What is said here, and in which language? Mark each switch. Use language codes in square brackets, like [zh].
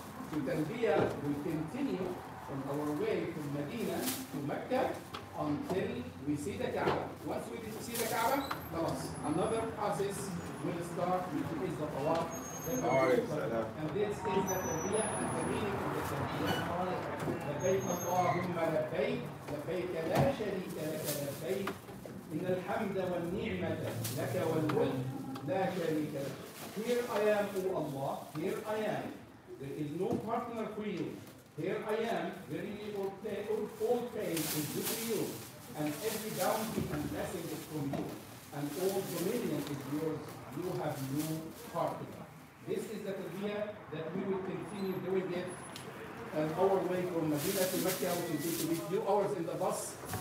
[en] So talbiyah will continue on our way from Medina to Mecca until we see the Kaaba. Once we see the Kaaba, another process will start, which is the Tawaf. And this is the talbiyah and the meaning of the talbiyah. [ar] لبيك اللهم لبيك لبيك لا شريك لك لبيك إن الحمد والنعمة لك والملك لا شريك لك. [en] Here I am, O Allah, here I am. There is no partner for you. Here I am, verily all praise is due to you, and every bounty and blessing is from you, and all dominion is yours. You have no partner. This is the talbiyah that we will continue doing it our way from Medina to Mecca, which is going to be a few hours in the bus.